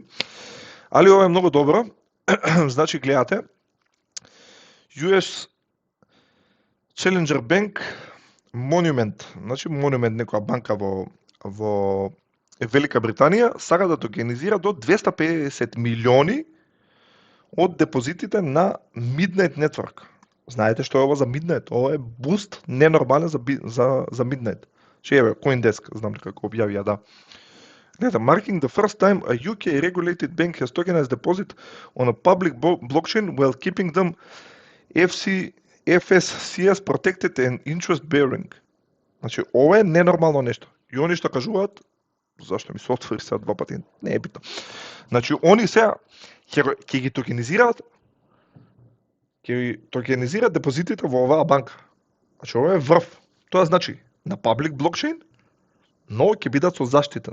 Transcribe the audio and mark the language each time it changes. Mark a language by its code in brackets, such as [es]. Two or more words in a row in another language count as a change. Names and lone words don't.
[mk] Али ова е многу добро. Значи, гледате, [en] US Challenger Bank Monument, [mk] значи Monument некоја банка во Велика Британија, сака да токенизира до 250 милиони од депозитите на Midnight Network. Знаете што е ова за Midnight? Ова е буст ненормален за Midnight. Еве, CoinDesk, знам дека го објавија, да. Гледате, [en] marking the first time a UK regulated bank has tokenized deposit on a public blockchain while keeping them FSCS protected and interest bearing. [mk] Значи, ова е ненормално нешто. И они што кажуваат, зашто ми се отвори сега два пати, не е битно. Значи, они сега ќе ги токенизираат депозитите во оваа банка. Значи, ова е врв. Тоа значи, на [en] public blockchain, [mk] но ќе бидат со заштита.